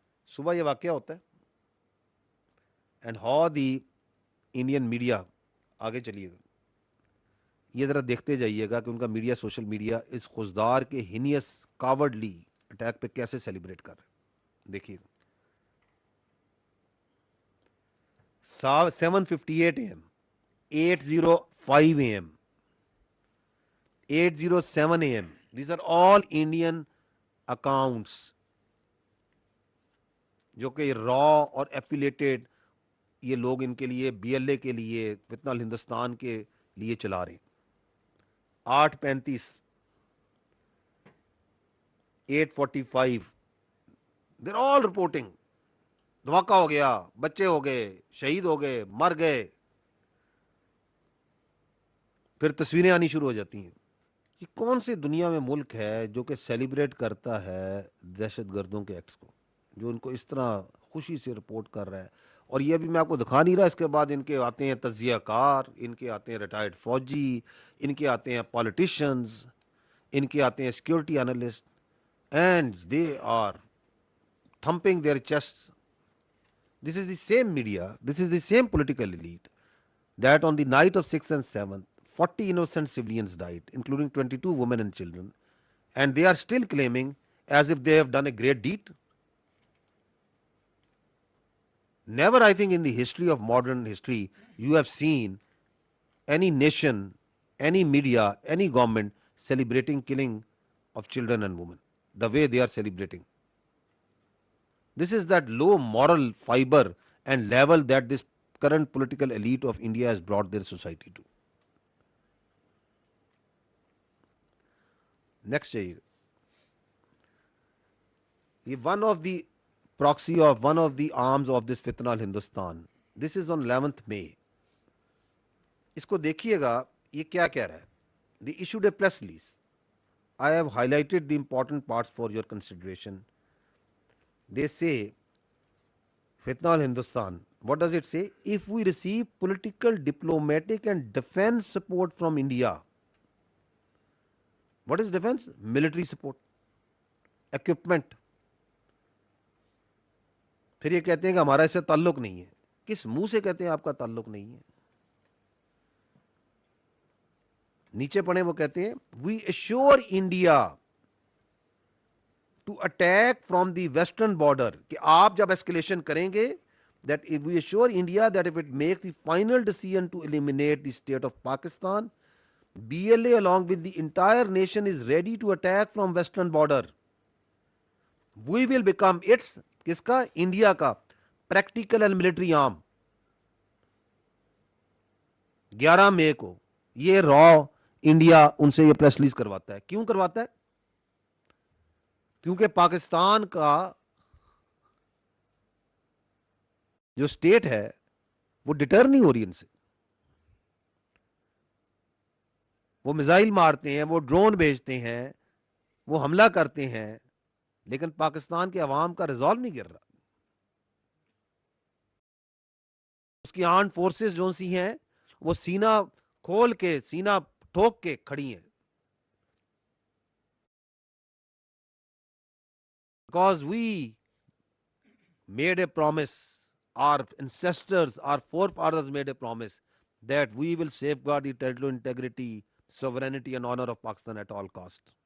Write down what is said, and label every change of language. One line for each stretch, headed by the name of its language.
Urdu: صبح یہ واقعہ ہوتا ہے
English: and how the Indian media,
Urdu: آگے چلیے گا، یہ ذرا دیکھتے جائیے گا کہ ان کا میڈیا، سوشل میڈیا اس خزدار کے
English: heinous cowardly attack
Urdu: پہ کیسے سیلیبریٹ کر رہے ہیں. دیکھیے گا 7:58 AM 8:05 AM 8:07 AM.
English: These are all Indian accounts
Urdu: جو کہ را اور ایفیلیٹڈ یہ لوگ ان کے لیے بی ایل اے کے لیے فتنہ الہندوستان کے لیے چلا رہے ہیں. 8:35 8:45
English: they're all reporting
Urdu: دھماکہ ہو گیا، بچے ہو گئے، شہید ہو گئے، مر گئے. پھر تصویریں آنی شروع ہو جاتی ہیں. یہ کون سی دنیا میں ملک ہے جو کہ سیلیبریٹ کرتا ہے دہشت گردوں کے ایکٹس کو، جو ان کو اس طرح خوشی سے رپورٹ کر رہا ہے اور یہ بھی میں آپ کو دکھا نہیں رہا. اس کے بعد ان کے آتے ہیں تجزیہ کار, ان کے آتے ہیں ریٹائرڈ فوجی, ان کے آتے ہیں پالیٹیشنز, ان کے آتے ہیں security analyst,
English: And they are thumping their chest. This is the same media, this is the same political elite that on the night of 6th and 7th, 40 innocent civilians died, including 22 women and children, and they are still claiming as if they have done a great deed. Never, I think, in the history of modern history, you have seen any nation, any media, any government celebrating killing of children and women the way they are celebrating. This is that low moral fiber and level that this current political elite of India has brought their society to.
Urdu: Next چاہیے.
English: یہ one of the proxy of one of the arms of this fitna Hindustan. This is on 11th May.
Urdu: اس کو دیکھیے گا یہ کیا کہہ رہا ہے.
English: They issued a press release. I have highlighted the important parts for your consideration. They say, Fitna al-Hindustan, what does it say? If we receive political, diplomatic and defense support from India. What is defense? Military support, equipment.
Urdu: پھر یہ کہتے ہیں کہ ہمارا اس سے تعلق نہیں ہے. کس منہ سے کہتے ہیں
English: آپ کا تعلق نہیں ہے؟ نیچے پڑھیں وہ کہتے ہیں we assure India to attack from the western border,
Urdu: کہ آپ جب escalation کریں گے,
English: that if we assure India that if it makes the final decision to eliminate the state of Pakistan, BLA along with the entire nation is ready to attack from western border. We will become its,
Urdu: کس کا؟ India کا
English: practical and military arm.
Urdu: 11 مئی کو یہ را India ان سے یہ press release کرواتا ہے. کیوں کرواتا ہے؟ کیونکہ پاکستان کا جو اسٹیٹ ہے وہ ڈٹر نہیں ہو رہی ان سے. وہ میزائل مارتے ہیں, وہ ڈرون بھیجتے ہیں, وہ حملہ کرتے ہیں, لیکن پاکستان کے عوام کا ریزالو نہیں گر رہا. اس کی آرمڈ فورسز جو سی ہیں وہ سینہ کھول کے, سینہ ٹھوک کے کھڑی ہیں.
English: Because we made a promise, our ancestors, our forefathers made a promise that we will safeguard the territorial integrity, sovereignty and honor of Pakistan at all cost.